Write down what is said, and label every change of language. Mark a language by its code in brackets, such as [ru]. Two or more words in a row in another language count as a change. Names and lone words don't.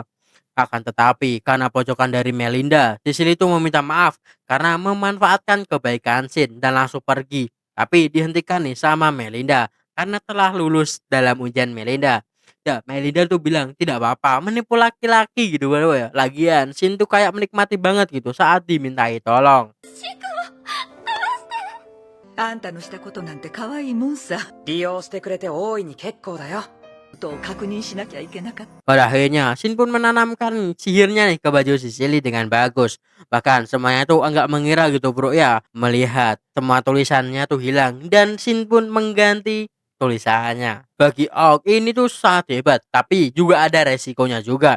[id] Akan tetapi, karena pojokan dari Melinda, Sicily itu meminta maaf karena memanfaatkan kebaikan Shin dan langsung pergi. Tapi dihentikan nih sama Melinda karena telah lulus dalam ujian Melinda. Ya, Melinda tuh bilang tidak apa-apa menipu laki-laki gitu kan ya. Lagian Shin tuh kayak menikmati banget gitu saat dimintai tolong. [ja] あんたのしたことなんて可愛いもんさ。利用してくれて大いに結構だよ。と確認しなきゃいけなかった。 [id] Pada akhirnya, Shin pun menanamkan sihirnya nih ke baju Sicily dengan bagus. Bahkan semuanya tuh enggak mengira gitu bro ya, melihat semua tulisannya tuh hilang dan Shin pun mengganti tulisannya. Bagi Aok ini tuh sangat hebat, tapi juga ada resikonya juga.